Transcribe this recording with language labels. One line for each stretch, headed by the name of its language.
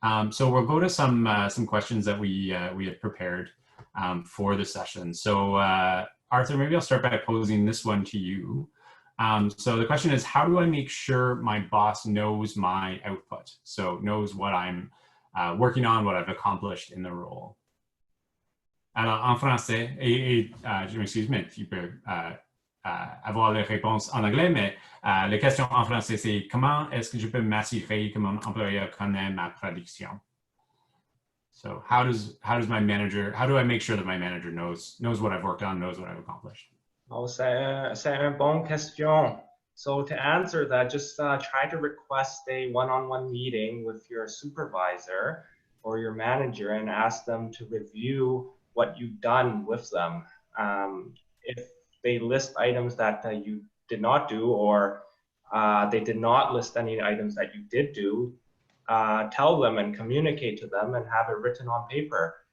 English: So we'll go to some questions that we had prepared for the session. So Arthur, maybe I'll start by posing this one to you. So the question is, how do I make sure my boss knows my output? So knows what I'm working on, what I've accomplished in the role.
French: Alors, en français, je m'excuse, mais tu peux avoir les réponses en anglais, mais la question en français, c'est comment est-ce que je peux m'assurer que mon employeur connaît ma production?
English: So how do I make sure that my manager knows what I've worked on, knows what I've accomplished?
French: Oh, c'est une bonne question.
English: So to answer that, just try to request a one-on-one meeting with your supervisor or your manager and ask them to review what you've done with them. If they list items that you did not do, or they did not list any items that you did do, tell them and communicate to them and have it written on paper.